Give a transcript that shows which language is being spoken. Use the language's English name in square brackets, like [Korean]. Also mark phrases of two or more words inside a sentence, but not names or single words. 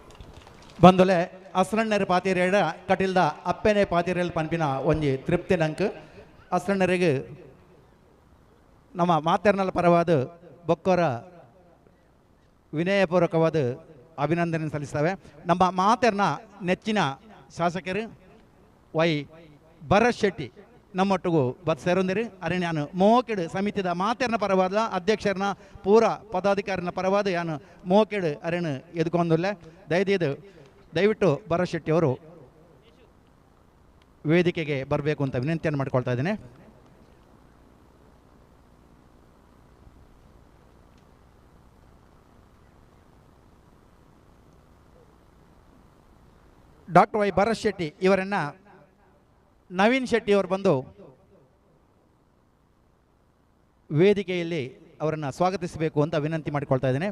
[Tulu] ಬಂದುಲೆ ಅಸ್ರಣ್ಣರ ಪಾತಿರೇಡ ಕಟಿಲ್ದ ಅಪ್ಪೆನೆ ಪಾತಿರೇಲ್ ಪನ್ಪಿನ ಒಂಜಿ ತೃಪ್ತಿ ನಂಕ್ ಅಸ್ರಣ್ಣರಿಗೆ ನಮ್ಮ ಮಾತೆರ್ನಲ್ ಪರವಾದ ಬೊಕ್ಕೋರ [Kannada] ವಿನಯಪೂರ್ವಕವಾದ ಅಭಿನಂದನೆ ಸಲ್ಲಿಸ್ತೇವೆ. [Tulu] ನಮ್ಮ ಮಾತೆರ್ನ ನೆಚ್ಚಿನ ಶಾಸಕರು ವೈ ಭರತ್ ಶೆಟ್ಟಿ ನಮ್ಮೊಟ್ಟಿಗೂ ಬತ್ ಸೇರೊಂದಿರಿ ಅರೆ ನಾನು ಮೋಕೆಡು ಸಮಿತಿದ ಮಾತೆರ್ನ ಪರವಾದ ಅಧ್ಯಕ್ಷರನ್ನ ಪೂರ ಪದಾಧಿಕಾರಿನ ಪರವಾದ ಯಾನು ಮೋಕೆಡು ಅರೆನು ಎದ್ಕೊಂದಿಲ್ಲ [Kannada] ದಯವಿಟ್ಟು ಭರತ್ ಶೆಟ್ಟಿ ಅವರು ವೇದಿಕೆಗೆ ಬರಬೇಕು ಅಂತ ವಿನಂತಿಯನ್ನು ಮಾಡ್ಕೊಳ್ತಾ ಇದ್ದೇನೆ. ಡಾಕ್ಟರ್ ವೈ ಭರತ್ ಶೆಟ್ಟಿ ಇವರನ್ನು ನವೀನ್ ಶೆಟ್ಟಿ ಅವರು ಬಂದು ವೇದಿಕೆಯಲ್ಲಿ ಅವರನ್ನು ಸ್ವಾಗತಿಸಬೇಕು ಅಂತ ವಿನಂತಿ ಮಾಡಿಕೊಳ್ತಾ ಇದ್ದೇನೆ.